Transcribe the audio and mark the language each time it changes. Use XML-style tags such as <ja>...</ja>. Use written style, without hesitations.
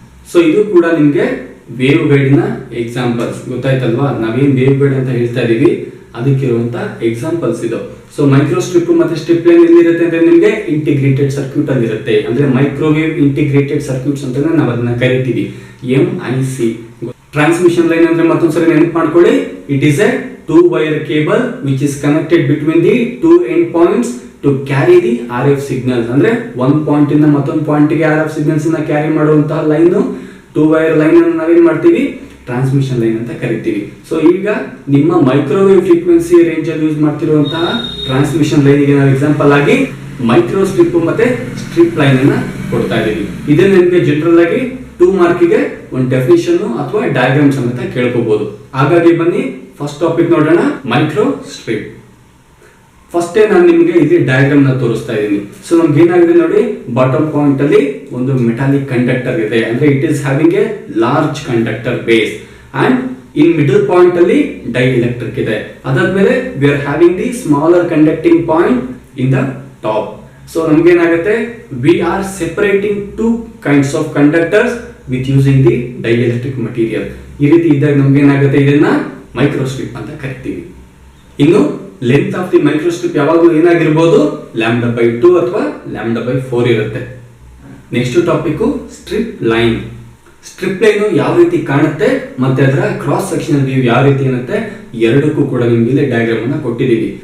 <kn>So ಇದು ಕೂಡ ನಿಮ್ಗೆ ವೇವ್ ಗೈಡ್ ನ ಎಕ್ಸಾಂಪಲ್ಸ್. ಗೊತ್ತಾಯ್ತಲ್ವಾ? ನಾವೇನ್ ವೇವ್ ಗೈಡ್ ಅಂತ ಹೇಳ್ತಾ ಇದೀವಿ ಅದಕ್ಕಿರುವಂತ ಎಕ್ಸಾಂಪಲ್ಸ್ ಇದು. ಸೊ ಮೈಕ್ರೋ ಸ್ಟ್ರಿಪ್ ಮತ್ತೆ ಸ್ಟ್ರಿಪ್ ಲೈನ್ ಎಲ್ಲಿರುತ್ತೆ ಅಂದ್ರೆ ನಿಮ್ಗೆ ಇಂಟಿಗ್ರೇಟೆಡ್ ಸರ್ಕ್ಯೂಟ್ ಅಲ್ಲಿ ಇರುತ್ತೆ. ಅಂದ್ರೆ ಮೈಕ್ರೋವೇವ್ ಇಂಟಿಗ್ರೇಟೆಡ್ ಸರ್ಕ್ಯೂಟ್ಸ್ ಅಂತ ನಾವು ಅದನ್ನ ಕರಿತೀವಿ, MIC.</kn> <en>transmission line</en> <kn>ಅಂದ್ರೆ ಮತ್ತೊಂದ್ಸರಿ ನೆನಪು ಮಾಡ್ಕೊಳ್ಳಿ,</kn> <en>It is a 2 wire cable which is connected between the 2 end points to carry the RF signals.</en> <kn>ಅಂದ್ರೆ ಒಂದು ಪಾಯಿಂಟ್ ಇಂದ ಮತ್ತೊಂದು ಪಾಯಿಂಟ್ ಗೆ RF ಸಿಗ್ನಲ್ಸ್ ನ ಕ್ಯಾರಿ ಮಾಡುವಂತಹ ಲೈನ್ 2 wire ಲೈನ್ ಅನ್ನು ನಾವೇನ್ ಮಾಡ್ತೀವಿ, ಟ್ರಾನ್ಸ್ಮಿಷನ್ ಲೈನ್ ಅಂತ ಕರಿತೀವಿ. ಸೊ ಈಗ ನಿಮ್ಮ ಮೈಕ್ರೋವೇವ್ ಫ್ರೀಕ್ವೆನ್ಸಿ ರೇಂಜ್ ಅಲ್ಲಿ ಯೂಸ್ ಮಾಡ್ತಿರುವಂತಹ ಟ್ರಾನ್ಸ್ಮಿಷನ್ ಲೈನ್ ಗೆ ನಾವು ಎಕ್ಸಾಂಪಲ್ ಆಗಿ ಮೈಕ್ರೋ ಸ್ಟ್ರಿಪ್ ಮತ್ತೆ ಸ್ಟ್ರಿಪ್ ಲೈನ್ ಅನ್ನ ಕೊಡ್ತಾ ಇದೀವಿ. ಇದನ್ನ ನಿಮಗೆ ಜನರಲ್ ಆಗಿ 2 ಮಾರ್ಕಿಗೆ ಒಂದು ಡೆಫಿನಿಷನ್ ಅಥವಾ ಡಯಾಗ್ರಾಮ್ ಸಮೇತ ಕೇಳ್ಕೋಬಹುದು. ಹಾಗಾಗಿ ಬನ್ನಿ ಫಸ್ಟ್ ಟಾಪಿಕ್ ನೋಡೋಣ, ಮೈಕ್ರೋ ಸ್ಟ್ರಿಪ್. ಫಸ್ಟ್ ನಾನು ನಿಮಗೆ ಇಲ್ಲಿ ಡಯಾಗ್ರಾಮ್ ನ ತೋರಿಸ್ತಾ ಇದ್ದೀನಿ. ಸೊ ನಮ್ಗೆ ಏನಾಗಿದೆ ನೋಡಿ, ಬಾಟಮ್ ಪಾಯಿಂಟ್ ಅಲ್ಲಿ ಒಂದು ಮೆಟಾಲಿಕ್ ಕಂಡಕ್ಟರ್ ಇದೆ, ಅಂದ್ರೆ</kn> <en>it is having a large conductor base,</en> <kn>and in middle point ಅಲ್ಲಿ ಡೈ ಎಲೆಕ್ಟ್ರಿಕ್ ಇದೆ.</kn> <en>ಅದಾದ್ಮೇಲೆ we are having the smaller conducting point in the top. So</en> <kn>ನಮ್ಗೆ ಏನಾಗುತ್ತೆ,</kn> <en>We are separating 2 kinds of conductors with using the dielectric material.</en> <kn>ಈ ರೀತಿ ಇದ್ದಾಗ ನಮ್ಗೆ ಏನಾಗುತ್ತೆ, ಇದನ್ನ ಮೈಕ್ರೋಸ್ಟ್ರಿಪ್ ಅಂತ ಕರಿತೀವಿ. ಇನ್ನು ಲೆಂತ್ ಆಫ್ ದಿ ಮೈಕ್ರೋಸ್ಟ್ರಿಪ್ ಯಾವಾಗಲೂ ಏನಾಗಿರ್ಬೋದು, λ/2 ಅಥವಾ λ/4 ಇರುತ್ತೆ. Next topic strip line. Strip line ಯಾವ ರೀತಿ ಕಾಣುತ್ತೆ ಮತ್ತೆ ಅದರ ಕ್ರಾಸ್ ಸೆಕ್ಷನಲ್ ವ್ಯೂ ಯಾವ ರೀತಿ ಇರುತ್ತೆ, ಎರಡಕ್ಕೂ ಕೂಡ ನಿಮ್ಗೆ ಇಲ್ಲಿ ಡಯಾಗ್ರಾಮ್ ಅನ್ನ ಕೊಟ್ಟಿದ್ದೀವಿ.</kn>